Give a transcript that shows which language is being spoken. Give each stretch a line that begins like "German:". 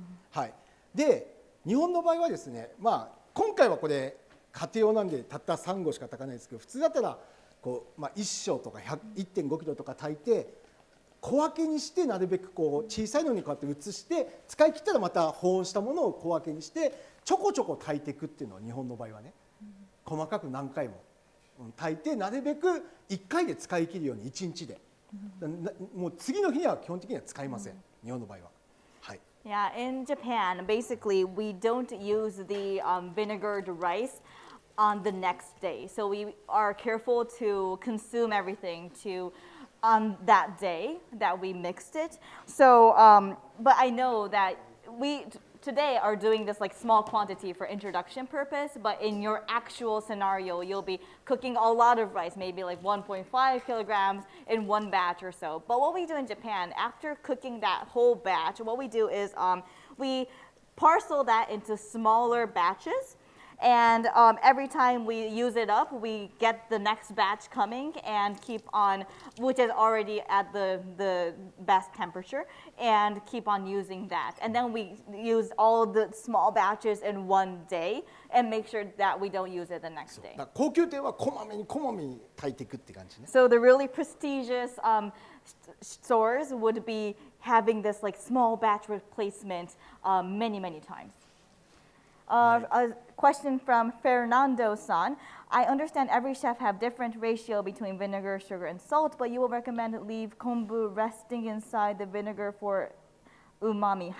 Japanese: はい、で日本の場合はですね、今回はこれ家庭用なんでたった3合しか炊かないですけど、普通だったらこう、1升とか 1.5 キロとか炊いて小分けにして、なるべくこう小さいのにこうやって移して使い切ったらまた保温したものを小分けにしてちょこちょこ炊いていくっていうのは日本の場合はね、細かく何回も炊いてなるべく1回で使い切るように1日で、もう次の日には基本的には使いません、日本の場合は。はい。
English: Yeah, in Japan, basically, we don't use the vinegared rice on the next day. So we are careful to consume everything on that day that we mixed it. So, but I know that we today are doing this like small quantity for introduction purpose, but in your actual scenario, you'll be cooking a lot of rice, maybe like 1.5 kilograms in one batch or so. But what we do in Japan, after cooking that whole batch, what we do is we parcel that into smaller batches. And every time we use it up, we get the next batch coming and keep on, which is already at the best temperature, and keep on using that. And then we use all the small batches in one day and make sure that we don't use it the next day.
Japanese: 高級店はこまめに炊いていくって感じね。
English: So the really prestigious stores would be having this like small batch replacement many times. A question from Fernando-san. I understand every chef have different ratio between vinegar, sugar, and salt, but you will recommend leave kombu resting inside the vinegar for umami.